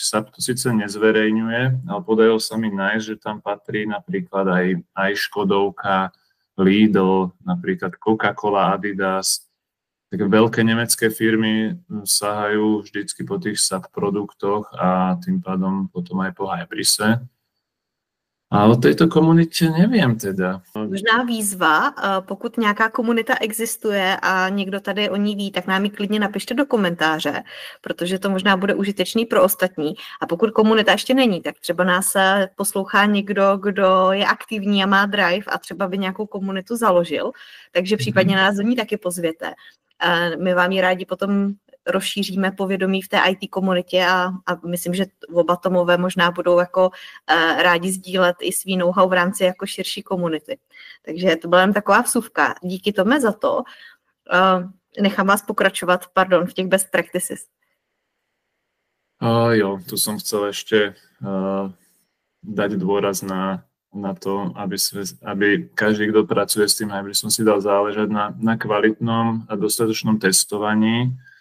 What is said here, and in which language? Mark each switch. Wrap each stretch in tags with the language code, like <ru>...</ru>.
<sk>SAP to síce nezverejňuje, ale podarilo sa mi nájsť, že tam patrí napríklad aj Škodovka, Lidl, napríklad Coca-Cola, Adidas. Také veľké nemecké firmy sahajú vždycky po tých SAP produktoch a tým pádom potom aj po Hybrise.</sk> <cs>A o této komunitě nevím teda. Možná výzva, pokud nějaká komunita existuje a někdo tady o ní ví, tak nám ji klidně napište do komentáře, protože to možná bude užitečný pro ostatní. A pokud komunita ještě není, tak třeba nás poslouchá někdo, kdo je aktivní a má drive a třeba by nějakou komunitu založil, takže případně nás do ní taky pozvěte. My vám ji rádi potom rozšíříme povědomí v té IT komunitě a myslím, že oba Tomové možná budou jako rádi sdílet i svý know-how v rámci jako širší komunity. Takže to byla jen taková vsuvka. Díky Tome za to. Nechám vás pokračovat, v těch best practices.</cs> <sk>Jo, tu som chcel ešte dať dôraz na to, aby každý, kto pracuje s tým Hybrisom, si dal záležať na kvalitnom a dostatočnom testovaní.</sk>